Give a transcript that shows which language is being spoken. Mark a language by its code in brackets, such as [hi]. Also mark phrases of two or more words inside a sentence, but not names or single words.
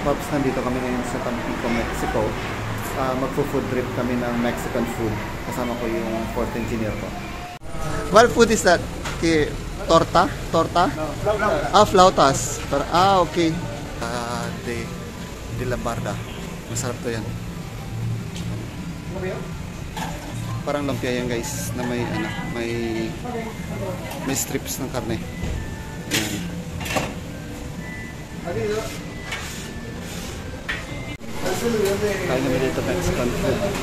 [tl] nandito kami ngayon sa Tampico, Mexico. Magpo- [en] food trip [tl] kami ng [en] Mexican food. [tl] Kasama ko yung [en] fourth engineer [tl] ko. [en] What food is that? [es] Torta? Torta? No, flautas. Ah, flautas. Okay. De la Barda. [tl] Masarap to yan. Parang lumpia yan guys, na may may strips ng karne. Yan. Kain namin dito [en] Mexican food.